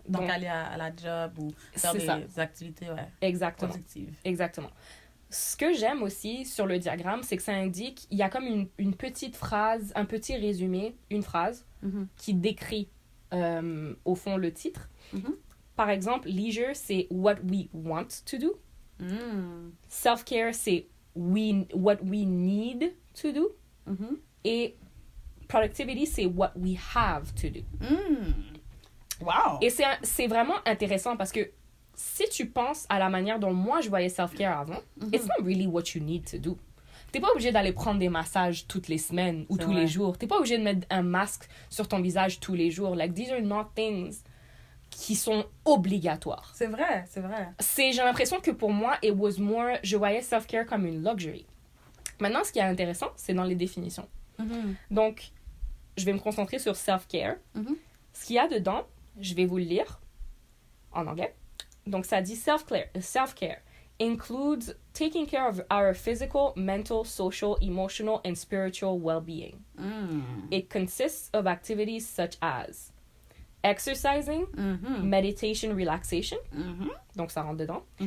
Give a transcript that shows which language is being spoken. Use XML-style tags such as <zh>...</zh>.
<fr>Donc aller à la job ou faire des activités productives. Exactement. Ce que j'aime aussi sur le diagramme, c'est que ça indique, il y a comme une petite phrase, un petit résumé, une phrase qui décrit, au fond, le titre.</fr> <en>Par exemple, leisure, c'est what we want to do. Self-care, c'est what we need to do. Et productivity, c'est what we have to do. Wow!</en> <fr>Et c'est vraiment intéressant parce que si tu penses à la manière dont moi je voyais self-care avant,</fr> <en>it's not really what you need to do.</en> <fr>T'es pas obligé d'aller prendre des massages toutes les semaines ou C'est tous vrai. les jours. T'es pas obligé de mettre un masque sur ton visage tous les jours.</fr> <en>Like, these are not things</en> <fr>qui sont obligatoires. C'est vrai, c'est vrai. J'ai l'impression que pour moi,</fr> <en>it was more,</en> <fr>je voyais self-care comme une luxury. Maintenant, ce qui est intéressant, c'est dans les définitions. Donc, je vais me concentrer sur self-care. Ce qu'il y a dedans, je vais vous le lire en anglais. Donc, ça dit</fr> <en>self-care includes taking care of our physical, mental, social, emotional, and spiritual well-being. It consists of activities such as exercising, meditation, relaxation.</en> <fr>Donc, ça rentre dedans.</fr>